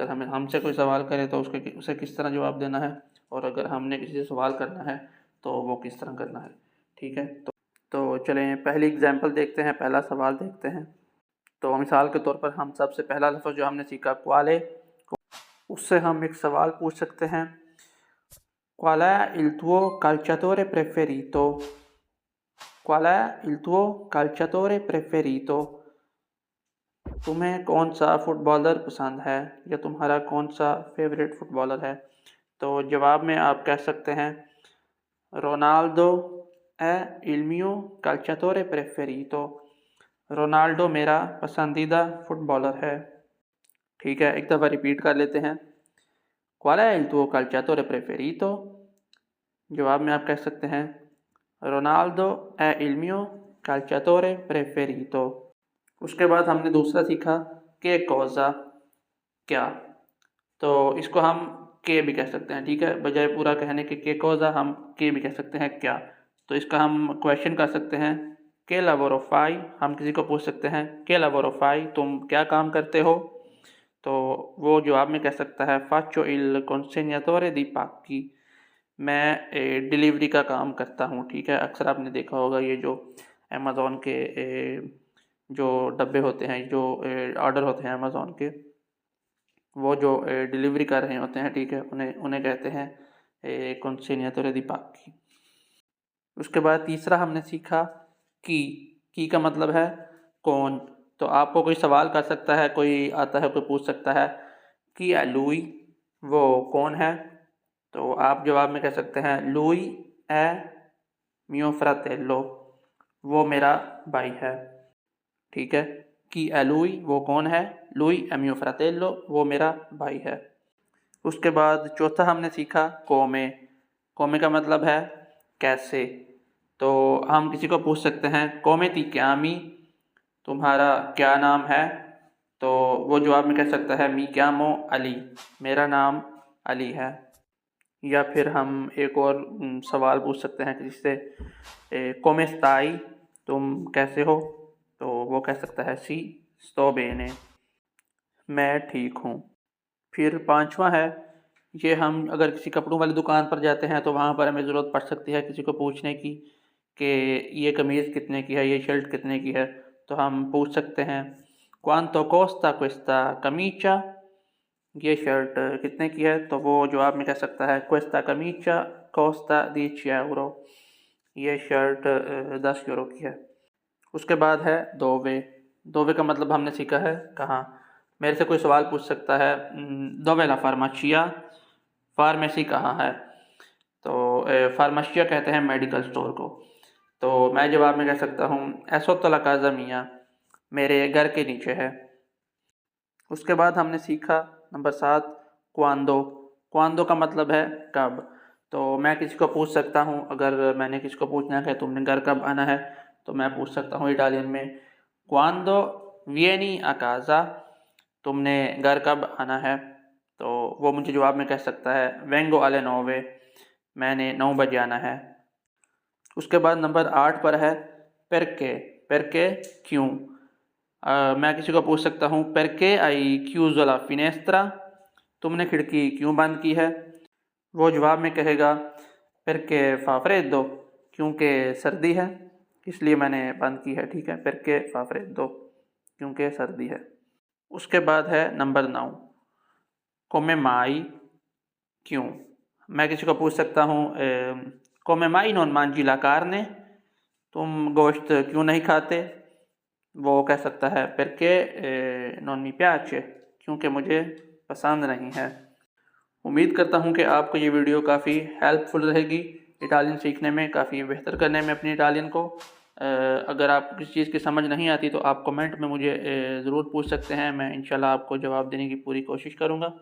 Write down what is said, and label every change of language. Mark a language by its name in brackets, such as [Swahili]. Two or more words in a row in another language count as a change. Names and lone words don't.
[Hindi] अगर हमें हमसे कोई सवाल करे तो उसे किस तरह जवाब देना है और अगर हमने किसी से सवाल करना है तो वो किस तरह करना है। ठीक है, तो चलें पहली एग्जांपल देखते हैं, पहला सवाल देखते हैं। तो मिसाल के तौर पर हम सबसे पहला लफ्ज़ जो हमने सीखा क्वाले, उससे हम एक सवाल पूछ सकते हैं [Italian] Qual è il tuo calciatore preferito? Qual è il tuo calciatore preferito? [Hindi] तुम्हें कौन सा फुटबॉलर पसंद है या तुम्हारा कौन सा [English] favorite footballer [Hindi] है। तो जवाब में आप कह सकते हैं रोनाल्डो [Italian] è il mio calciatore preferito। [Hindi] रोनाल्डो मेरा पसंदीदा फुटबॉलर है। ठीक है, एक दफ़ा रिपीट कर लेते हैं। [Italian] Qual è il tuo calciatore preferito? [Hindi] जवाब में आप कह सकते हैं रोनाल्डो [Italian] è il mio calciatore preferito। [Hindi] उसके बाद हमने दूसरा सीखा के कौजा क्या। तो इसको हम के भी कह सकते हैं। ठीक है, बजाय पूरा कहने के कौजा हम के भी कह सकते हैं क्या। तो इसका हम क्वेश्चन कर सकते हैं [Italian] che lavoro fai. [Hindi] हम किसी को पूछ सकते हैं [Italian] che lavoro fai, [Hindi] तुम क्या काम करते हो। तो वो जवाब में कह सकता है [Italian] faccio il consegnatore di pacchi। [Hindi] मैं डिलीवरी का काम करता हूँ। ठीक है, अक्सर आपने देखा होगा ये जो अमेज़ॉन के जो डब्बे होते हैं, जो ऑर्डर होते हैं अमेज़ॉन के, वो जो डिलीवरी कर रहे होते हैं, ठीक है, उन्हें उन्हें कहते हैं [Italian] consegnatore di pacchi। [Hindi] उसके बाद तीसरा हमने सीखा की का मतलब है कौन। तो आपको कोई सवाल कर सकता है, कोई आता है, कोई पूछ सकता है कि लुई वो कौन है। तो आप जवाब में कह सकते हैं लुई [Italian] è mio fratello, [Hindi] वो मेरा भाई है। ठीक है, कि लुई वो कौन है, लुई [Italian] è mio fratello [Hindi] वो मेरा भाई है। उसके बाद चौथा हमने सीखा कोमे। कोमे का मतलब है कैसे। तो हम किसी को पूछ सकते हैं [Italian] come ti chiami, [Hindi] तुम्हारा क्या नाम है। तो वो जवाब में कह सकता है [Italian] mi chiamo [Hindi] अली, मेरा नाम अली है। या फिर हम एक और सवाल पूछ सकते हैं किसी से [Italian] come stai, [Hindi] तुम कैसे हो। तो वो कह सकता है [Italian] sì sto bene, [Hindi] मैं ठीक हूँ। फिर पांचवा है, ये हम अगर किसी कपड़ों वाली दुकान पर जाते हैं तो वहाँ पर हमें ज़रूरत पड़ सकती है किसी को पूछने की कि ये कमीज़ कितने की है, ये शर्ट कितने की है। तो हम पूछ सकते हैं [Italian] quanto costa questa camicia, [Hindi] ये शर्ट कितने की है। तो वो जवाब में कह सकता है [Italian] questa camicia costa 10 euro, [Hindi] ये शर्ट 10 यूरो की है। उसके बाद है दोवे। दोवे का मतलब हमने सीखा है कहाँ। मेरे से कोई सवाल पूछ सकता है [Italian] dove la farmacia, [Hindi] फार्मेसी कहाँ है। तो फार्माचिया कहते हैं मेडिकल स्टोर को। तो मैं जवाब में कह सकता हूँ [Italian] è sotto la casa mia, [Hindi] मेरे घर के नीचे है। उसके बाद हमने सीखा नंबर 7 क्वांदो। क्वांदो का मतलब है कब। तो मैं किसी को पूछ सकता हूँ, अगर मैंने किसी को पूछना है तुमने घर कब आना है, तो मैं पूछ सकता हूँ इटालियन में [Italian] quando vieni a casa, [Hindi] तुमने घर कब आना है। तो वो मुझे जवाब में कह सकता है [Italian] vengo alle 9, [Hindi] मैंने 9 बजे आना है। उसके बाद नंबर 8 पर है perché। perché क्यों। मैं किसी को पूछ सकता हूँ [Italian] perché hai chiuso la finestra, [Hindi] तुमने खिड़की क्यों बंद की है। वो जवाब में कहेगा [Italian] perché fa freddo, [Hindi] क्योंकि सर्दी है, इसलिए मैंने बंद की है। ठीक है, [Italian] perché fa freddo, [Hindi] क्योंकि सर्दी है। उसके बाद है नंबर 9 [Italian] come mai, [Hindi] क्यों। मैं किसी को पूछ सकता हूँ [Italian] come mai non mangi la carne, [Hindi] तुम गोश्त क्यों नहीं खाते। वो कह सकता है [Italian] perché non mi piace, [Hindi] क्योंकि मुझे पसंद नहीं है। उम्मीद करता हूँ कि आपको ये वीडियो काफ़ी हेल्पफुल रहेगी इटालियन सीखने में, काफ़ी बेहतर करने में अपनी इटालियन को। अगर आप किसी चीज़ की समझ नहीं आती तो आप कमेंट में मुझे ज़रूर पूछ सकते हैं, मैं इंशाल्लाह आपको जवाब देने की पूरी कोशिश करूँगा।